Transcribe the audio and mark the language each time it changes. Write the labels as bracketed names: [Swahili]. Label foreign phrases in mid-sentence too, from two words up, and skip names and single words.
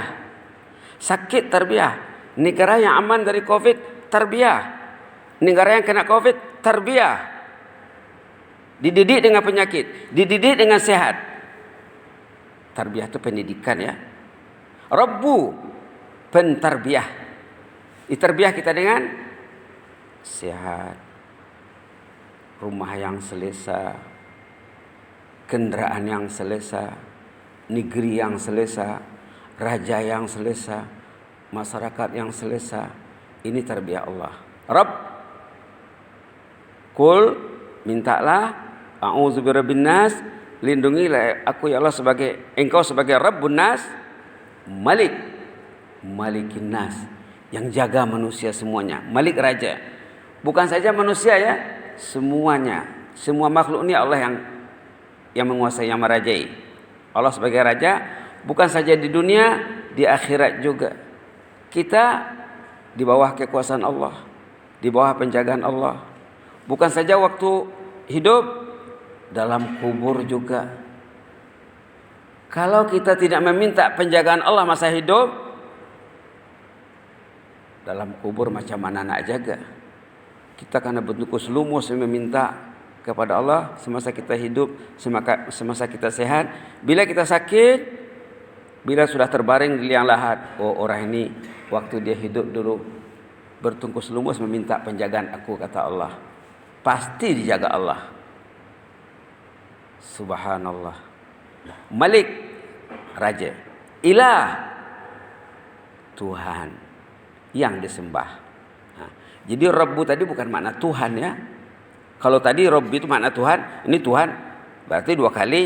[Malay] Sakit terbiah. Negara yang aman dari Covid terbiah. Negara yang kena Covid terbiah. Dididik dengan penyakit, dididik dengan sehat. Tarbiyah itu pendidikan ya. Rabbu, pentarbiah. Diterbiah kita dengan sehat, rumah yang selesa, kendaraan yang selesa, negeri yang selesa, raja yang selesa, masyarakat yang selesa. Ini tarbiyah Allah. Rabb, Qul, mintalah, [Arabic] أعوذ برب الناس, [Malay] lindungilah aku ya Allah sebagai engkau sebagai [Arabic] رب الناس, [Malay] Malik, [Arabic] ملك الناس, [Malay] yang jaga manusia semuanya. Malik raja. Bukan saja manusia ya, semuanya. Semua makhluk ini Allah yang menguasai, yang merajai. Allah sebagai raja bukan saja di dunia, di akhirat juga. Kita di bawah kekuasaan Allah, di bawah penjagaan Allah. Bukan saja waktu hidup, dalam kubur juga. Kalau kita tidak meminta penjagaan Allah masa hidup, dalam kubur macam mana nak jaga? Kita karena bentuk lumus meminta kepada Allah semasa kita hidup, semasa kita sehat. Bila kita sakit, bila sudah terbaring di liang lahat, oh orang ini waktu dia hidup dulu bertungkus lumus meminta penjagaan aku, kata Allah. Pasti dijaga Allah. Subhanallah. Malik, raja. Ilah, Tuhan yang disembah. Jadi Rabbu tadi bukan makna Tuhan ya. Kalau tadi Rabbu itu makna Tuhan, ini Tuhan berarti dua kali.